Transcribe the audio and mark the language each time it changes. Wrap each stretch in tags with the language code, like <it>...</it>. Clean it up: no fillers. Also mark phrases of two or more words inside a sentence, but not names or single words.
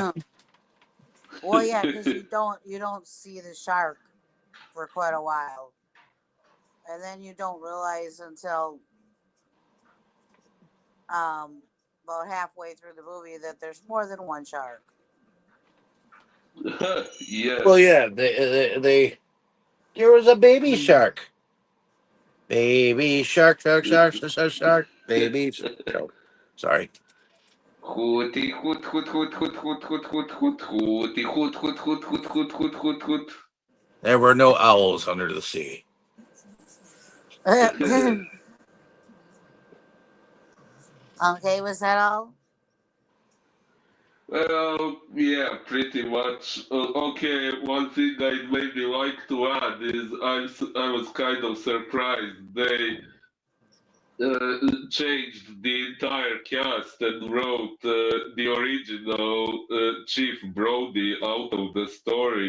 <en>Well, yeah, because you don't see the shark for quite a while, and then you don't realize until um about halfway through the movie that there's more than one shark. Well, Yes. yeah. They there was a baby shark. Baby shark, shark, shark, shark, shark, shark. Baby. Oh, sorry. Hooty hoot hoot hoot hoot hoot hoot hoot hoot hooty hoot hoot hoot hoot hoot hoot hoot hoot. There were no owls under the sea. Okay, was that all? Well, yeah, pretty much. Okay, one thing I'd maybe like to add is I was kind of surprised they changed the entire cast and wrote the original Chief Brody out of the story.</en>